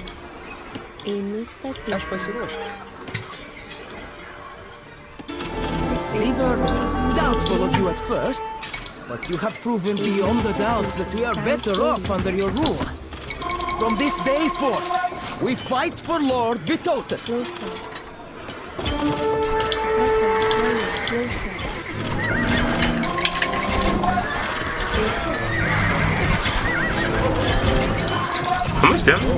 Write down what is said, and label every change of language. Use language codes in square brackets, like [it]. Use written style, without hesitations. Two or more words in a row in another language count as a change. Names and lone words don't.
[lt] Eimi statyti. Aš pasiruošęs. [en] We were doubtful of you at first, but you have proven beyond a doubt that we are better off under your rule. From this day forth, we fight for Lord Vitotus. [lt] Klausau. Klausau. [en] How much damage?